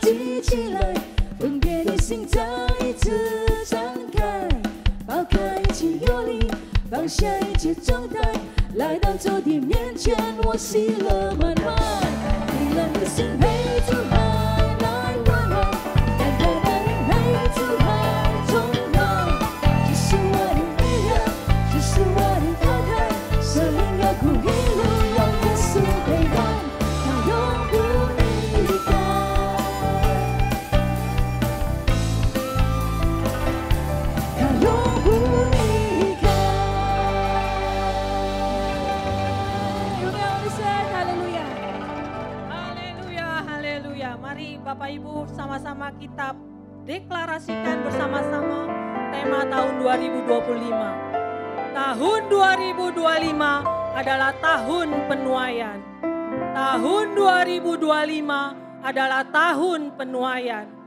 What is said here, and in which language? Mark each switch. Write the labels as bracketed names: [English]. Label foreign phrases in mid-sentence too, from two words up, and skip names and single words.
[Chinese] 记起来，分别的心再一次张开，抛开一切忧虑，放下一切状态，来到主的面前，我喜乐满满，平安的心陪主海来温暖，干渴的灵陪主海充满，这是我的力量，这是我的高台，生命有苦一路有耶稣陪伴，他永不离开。他永不离开。荣耀我的神，哈利路亚。 [Indonesian] Haleluya, haleluya. Mari Bapak Ibu sama-sama kita deklarasikan bersama-sama tema tahun 2025. Tahun 2025 adalah tahun penuaian. Tahun 2025 adalah tahun penuaian.